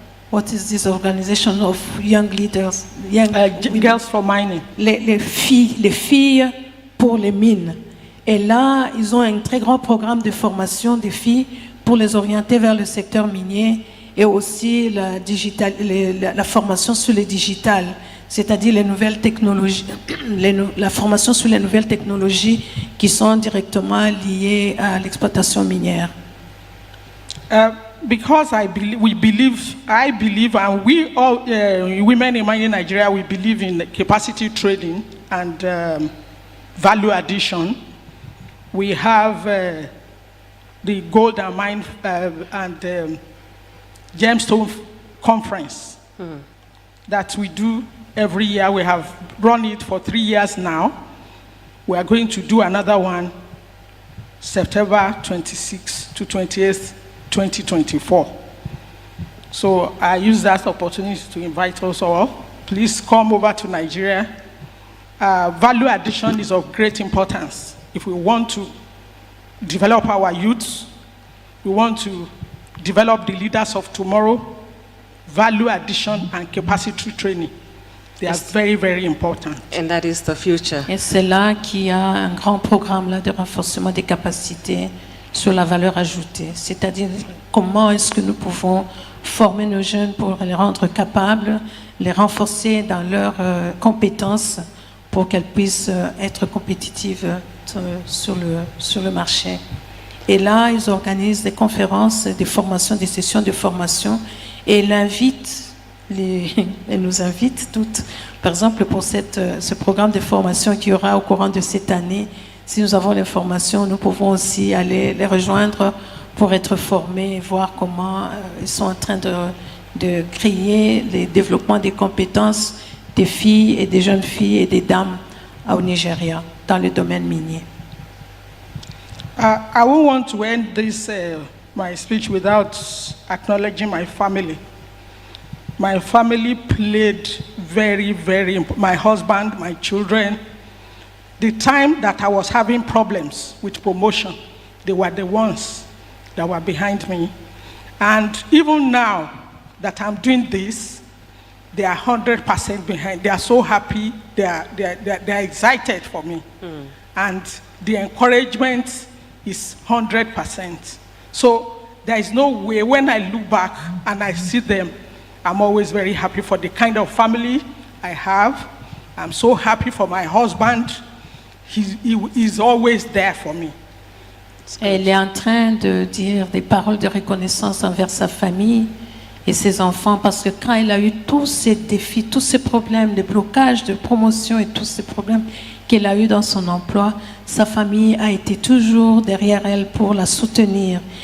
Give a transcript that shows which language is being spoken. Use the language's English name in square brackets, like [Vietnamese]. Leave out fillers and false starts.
[English] What is this organization of young leaders? Girls for Mining. [French] Les filles pour les mines. Et là, ils ont un très grand programme de formation des filles pour les orienter vers le secteur minier et aussi la formation sur le digital, c'est-à-dire les nouvelles technologies, la formation sur les nouvelles technologies qui sont directement liées à l'exploitation minière. [English] Because I believe, and we all, women in mining Nigeria, we believe in capacity trading and value addition. We have the Gold and Mine and Gemstone Conference that we do every year. We have run it for 3 years now. We are going to do another one September 26th to 28th, 2024. So I use that opportunity to invite us all. Please come over to Nigeria. Value addition is of great importance if we want to develop our youth we want to develop the leaders of tomorrow, value addition and capacity training. They are very, very important. And that is the future. [French] Et c'est là qu'il y a un grand programme là, de renforcement des capacités sur la valeur ajoutée. C'est-à-dire comment est-ce que nous pouvons former nos jeunes pour les rendre capables, les renforcer dans leurs compétences pour qu'elles puissent être compétitives sur le marché. Et là, ils organisent des conférences, des formations, des sessions de formation et ils nous invitent toutes. Par exemple, pour ce programme de formation qui y aura au courant de cette année, si nous avons l'information, nous pouvons aussi aller les rejoindre pour être formés et voir comment ils sont en train de créer le développement des compétences des filles et des jeunes filles et des dames au Nigeria dans le domaine minier. [English] I won't want to end this my speech without acknowledging my family. My family played very, very important. My husband, my children. The time that I was having problems with promotion, they were the ones that were behind me. And even now that I'm doing this, they are 100% behind. They are so happy. They are excited for me. And the encouragement is 100%. So there is no way, when I look back and I see them, I'm always very happy for the kind of family I have. I'm so happy for my husband. He's always there for me. [French] Elle est en train de dire des paroles de reconnaissance envers sa famille et ses enfants parce que quand elle a eu tous ces défis, tous ces problèmes de blocage, de promotion et tous ces problèmes qu'elle a eu dans son emploi, sa famille a été toujours derrière elle pour la soutenir.